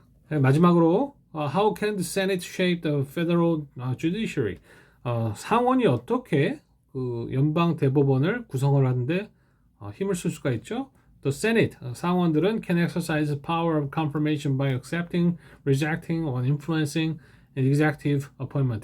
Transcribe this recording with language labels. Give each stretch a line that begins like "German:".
Korean: 마지막으로
English: how can the Senate shape the federal judiciary?
Korean: 상원이 어떻게 그 연방 대법원을 구성을 하는데 힘을 쓸 수가 있죠?
English: The Senate, 상원들은 can exercise the power of confirmation by accepting, rejecting, or influencing an executive appointment.